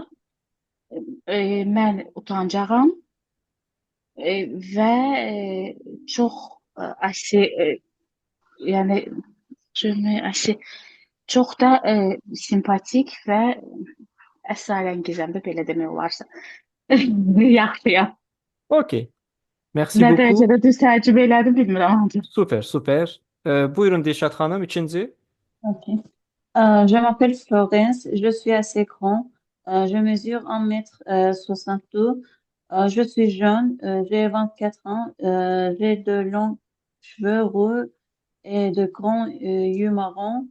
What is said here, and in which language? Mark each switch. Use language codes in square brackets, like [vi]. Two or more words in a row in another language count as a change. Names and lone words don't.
[az] Mən utancağam və çox asi, yəni asi, çox da simpatik və əsrarəngizəm də belə demək olarsa. Yaxşıyam. [fr] Ok. Merci [az] Nə [fr] beaucoup. [az] dərəcədə düz tərcümə elədim bilmirəm ancaq. Super, super. Buyurun Dilşat Hanım, ikinci. Ok. [fr] Je m'appelle Florence, je suis assez grand, je mesure 1 m 62, je suis jeune, j'ai 24 ans, j'ai de longs cheveux roux et de grands yeux marrons.